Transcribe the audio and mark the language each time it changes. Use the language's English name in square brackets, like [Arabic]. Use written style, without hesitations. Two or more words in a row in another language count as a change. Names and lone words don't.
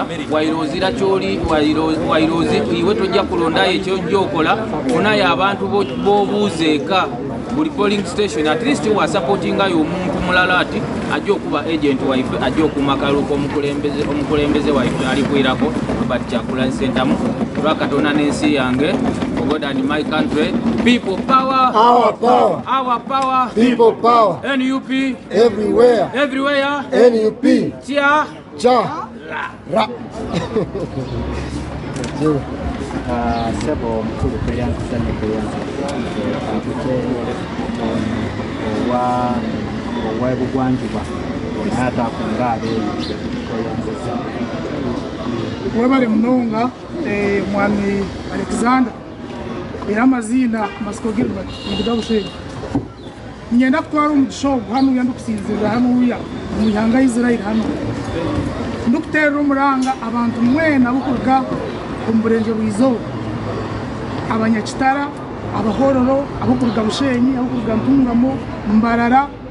[Ganda] wairozira kyoli wairozi iwe tojja kulondayo ekyojja okola funayo abantu bobuuzeeka buli [English] polling station at least [Ganda] wasupportingayo omuntu mulala ati ajja okuba agent waife ajja okumakaluka omukulembeze waife alikwirako Robert Kyagulanyi Ssentamu lwakatona n'ensi yange [English] God and my country people power our power People power. NUP Everywhere. NUP. Cha Ra. [Ganda] Sebo mukulu kweyanzizanyo kantute owebugwanjuba naye atakunga abeeyi kweyanziza [Nyankole] webale munonga mwami Alexander era amazina Masiko Gilbert Ndiga Bushenyi nyenda kutwara umugisha ogwo hano uya ndukusinzirira hano uya mu ihanga Israel hano ndukutera umuranga abantu mwena bukuruga umurenge bwizo abanyakitara abahororo abukuruga Bushenyi abukuruga Ntungamo Mbarara